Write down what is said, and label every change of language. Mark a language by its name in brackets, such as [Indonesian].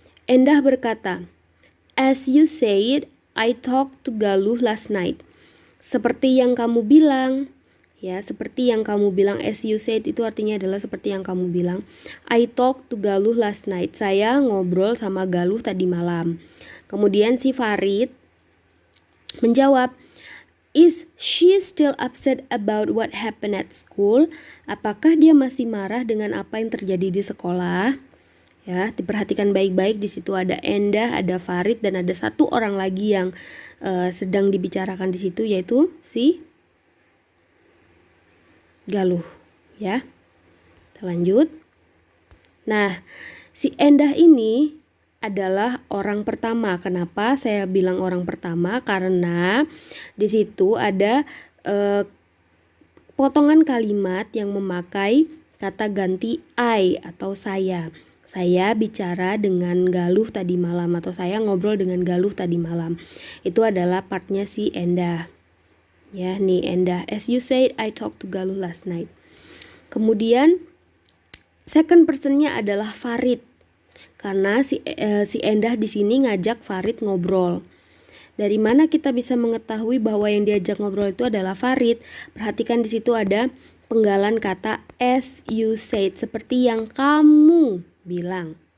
[Indonesian] Endah berkata, [English] "As you said, I talked to Galuh last night." [Indonesian] Seperti yang kamu bilang, ya, seperti yang kamu bilang. [English] As you said [Indonesian] itu artinya adalah seperti yang kamu bilang. [English] I talked to Galuh last night. [Indonesian] Saya ngobrol sama Galuh tadi malam. Kemudian si Farid menjawab, [English] "Is she still upset about what happened at school?" [Indonesian] Apakah dia masih marah dengan apa yang terjadi di sekolah? Ya, diperhatikan baik-baik. Di situ ada Endah, ada Farid, dan ada satu orang lagi yang sedang dibicarakan di situ, yaitu si Galuh. Ya, kita lanjut. Nah, si Endah ini adalah orang pertama. Kenapa saya bilang orang pertama? Karena di situ ada potongan kalimat yang memakai kata ganti I atau saya. Saya bicara dengan Galuh tadi malam, atau saya ngobrol dengan Galuh tadi malam. Itu adalah partnya si Endah. Ya, nih Endah. [English] As you said, I talked to Galuh last night. [Indonesian] Kemudian second personnya adalah Farid. Karena si Endah di sini ngajak Farid ngobrol. Dari mana kita bisa mengetahui bahwa yang diajak ngobrol itu adalah Farid? Perhatikan di situ ada penggalan kata [English] as you said, [Indonesian] seperti yang kamu bilang.